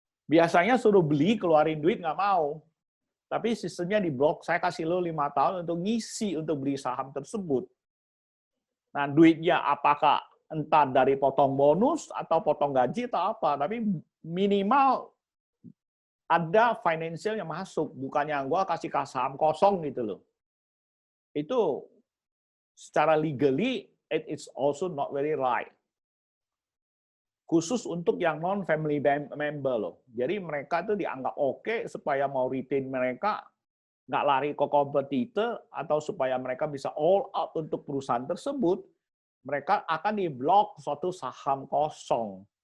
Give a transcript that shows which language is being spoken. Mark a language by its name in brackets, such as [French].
[Indonesian] Biasanya suruh beli, keluarin duit nggak mau. Tapi sistemnya di blok, saya kasih lo 5 tahun untuk ngisi untuk beli saham tersebut. Nah, duitnya apakah entah dari potong bonus atau potong gaji atau apa, tapi minimal ada financial yang masuk, bukannya gua kasih saham kosong gitu loh. Itu secara [English] legally it is also not very right. [Indonesian] Khusus untuk yang non-family member loh. Jadi mereka itu dianggap oke supaya mau retain mereka nggak lari ke kompetitor atau supaya mereka bisa all out untuk perusahaan tersebut, mereka akan diblok suatu saham kosong.